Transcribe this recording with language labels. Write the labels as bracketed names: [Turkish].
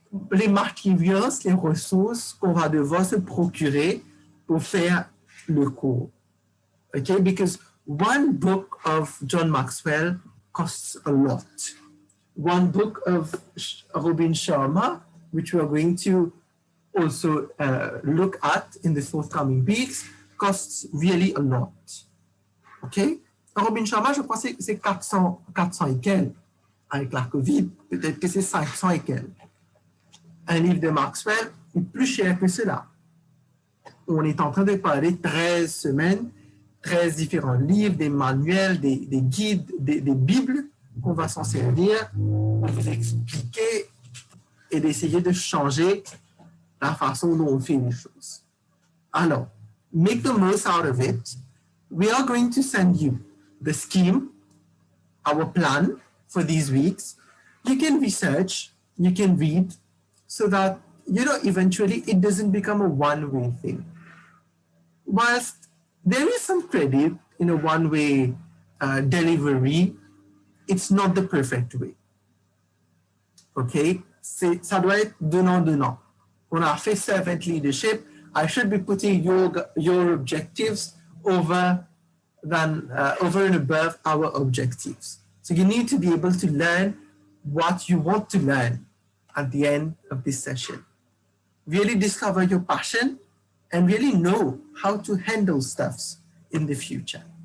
[French] Les materials, les ressources qu'on va devoir se procurer pour faire le cours. [English] Okay, because one book of John Maxwell costs a lot. One book of Robin Sharma, which we are going to also look at in the forthcoming weeks, costs really a lot. Okay? [French] Robin Sharma, je crois que c'est 400 et quelques. Avec la COVID, peut-être que c'est 500 et quelques. Un livre de Maxwell est plus cher que cela. On est en train de parler 13 semaines, 13 différents livres, des manuels, des guides, des bibles qu'on va s'en servir pour vous expliquer et d'essayer de changer la façon dont on fait les choses. [English] Alors, make the most out of it. We are going to send you the scheme, our plan for these weeks. You can research, you can read, so that, eventually it doesn't become a one-way thing. Whilst there is some credit in a one-way delivery, it's not the perfect way. Okay? [French] Ça doit être donnant-donnant. On a fait servant leadership. [English] I should be putting your objectives over and above our objectives. So you need to be able to learn what you want to learn at the end of this session. Really discover your passion and really know how to handle stuffs in the future.